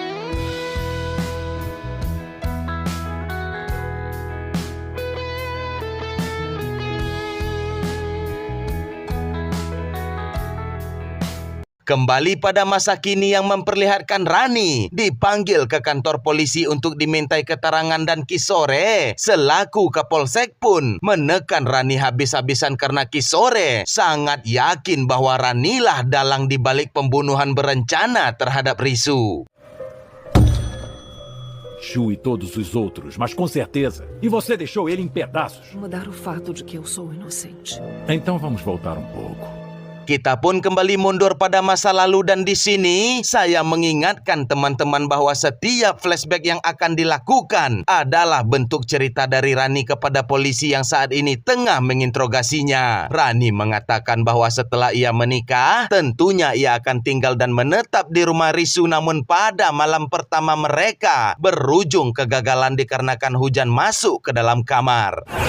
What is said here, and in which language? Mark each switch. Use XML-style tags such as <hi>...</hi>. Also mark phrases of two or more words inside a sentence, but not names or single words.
<id>Kembali pada masa kini yang memperlihatkan Rani dipanggil ke kantor polisi untuk dimintai keterangan dan Kisore selaku Kapolsek pun menekan Rani habis-habisan karena Kisore sangat yakin bahwa Ranilah dalang di balik pembunuhan berencana terhadap Risu.</id> <pt>Shu e todos os outros, mas com certeza. E você deixou ele em pedaços. Mudar o fato de que eu sou inocente. Então vamos voltar um pouco.</pt> <id>Kita pun kembali mundur pada masa lalu dan di sini saya mengingatkan teman-teman bahwa setiap flashback yang akan dilakukan adalah bentuk cerita dari Rani kepada polisi yang saat ini tengah menginterogasinya. Rani mengatakan bahwa setelah ia menikah, tentunya ia akan tinggal dan menetap di rumah Risu, namun pada malam pertama mereka berujung kegagalan dikarenakan hujan masuk ke dalam kamar.</id>